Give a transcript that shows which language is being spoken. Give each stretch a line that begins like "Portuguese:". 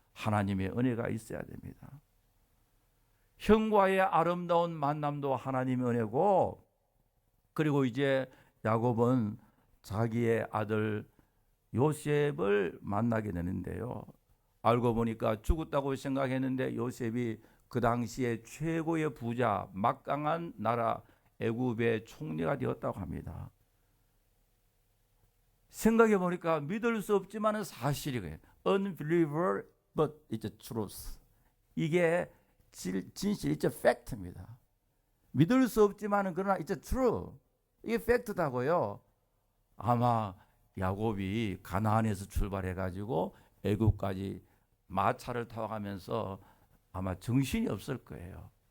Korean: 하나님의 은혜가 있어야 됩니다. 형과의 아름다운 만남도 하나님의 은혜고 그리고 이제 야곱은 자기의 아들 요셉을 만나게 되는데요. 알고 보니까 죽었다고 생각했는데 요셉이 그 당시에 최고의 부자 막강한 나라 애굽의 총리가 되었다고 합니다. 생각해 보니까 믿을 수 없지만 사실이에요.
English: Unbelievable but it's a truth.
Korean: 이게 진실,
English: it's a fact
Korean: 입니다. 믿을 수 없지만 그러나
English: it's a true.
Korean: 이게 팩트다고요. 아마 야곱이 가나안에서 출발해가지고 애굽까지 마차를 타고 가면서 아마 정신이 없을 거예요.